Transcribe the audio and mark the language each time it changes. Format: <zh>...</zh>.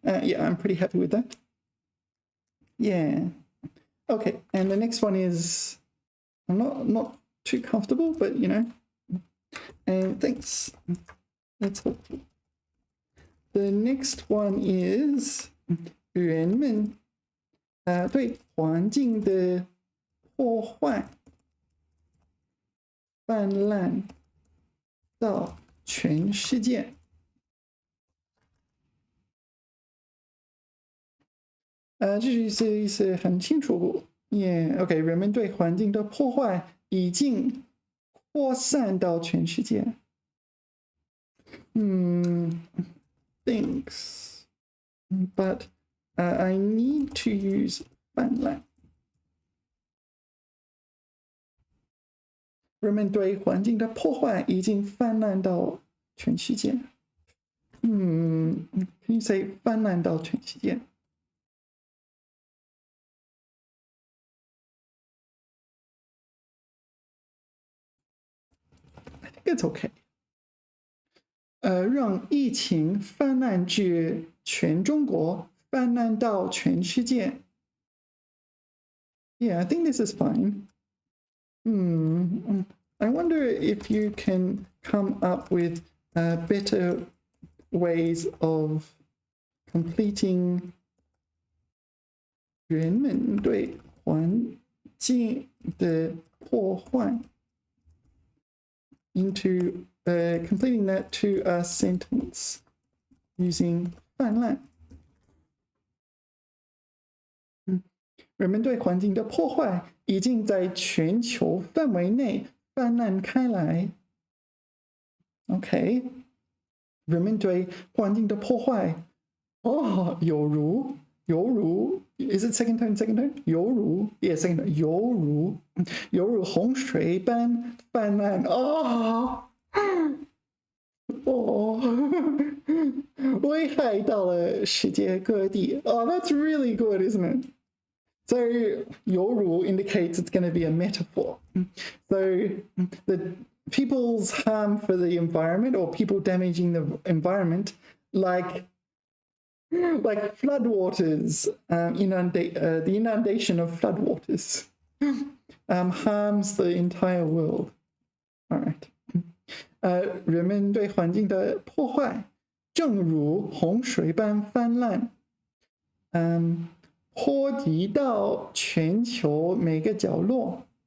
<en>Yeah, I'm pretty happy with that. Yeah. Okay, and the next one is I'm not too comfortable, but you know. And thanks. That's helpful. The next one is</en> <zh>人们对环境的破坏泛滥到全世界。这句意思很清楚。</zh> <en>Yeah, OK，</en> <zh>人们对环境的破坏已经扩散到全世界。</zh> <en>Thanks, but I need to use 泛滥。</en> <zh>人们对环境的破坏已经泛滥到全世界。</zh> <en>Can you say</en> <zh>泛滥到全世界？</zh> <en>I think it's okay.</en> <zh>让疫情泛滥至全中国，泛滥到全世界。</zh> <en>Yeah, I think this is fine. I wonder if you can come up with better ways of completing</en> <zh>人们对环境的破坏</zh> <en>into completing that to a sentence using 泛滥。</en> <zh>人们对环境的破坏已经在全球范围内泛滥开来。</zh> <en>OK，</en> <zh>人们对环境的破坏，有如</zh> <en>犹如 is it second tone? Second tone? 犹如 yeah, second tone.</en> <zh>犹如洪水般泛滥。哦哦，危害到了世界各地。</zh> <en>Oh, that's really good, isn't it? So 犹如 indicates it's going to be a metaphor. So the people's harm for the environment or people damaging the environment, like floodwaters, the inundation of floodwaters harms the entire world. All right.</en> <zh>人们对环境的破坏，正如洪水般泛滥，波及到全球每个角落。</zh>